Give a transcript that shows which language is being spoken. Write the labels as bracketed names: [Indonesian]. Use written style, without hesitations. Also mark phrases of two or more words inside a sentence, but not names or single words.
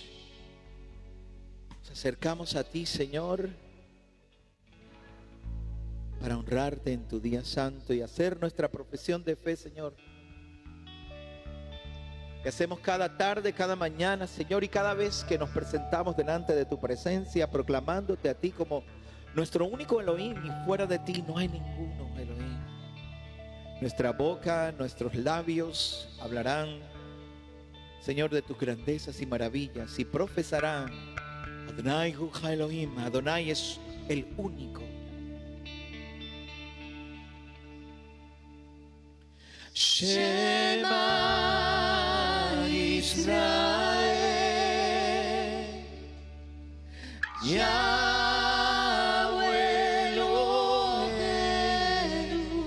[Spanish] Nos acercamos a ti, Señor, para honrarte en tu día santo y hacer nuestra profesión de fe, Señor, que hacemos cada tarde, cada mañana, Señor, y cada vez que nos presentamos delante de tu presencia, proclamándote a ti como nuestro único Elohim, y fuera de ti no hay ninguno, Elohim. Nuestra boca, nuestros labios hablarán, Señor, de tus grandezas y maravillas, y profesarán [Hebrew] ה' הוא אלוהים. [Spanish] Adonai es el único. [Hebrew] שמע ישראל, יהוה אלוהינו,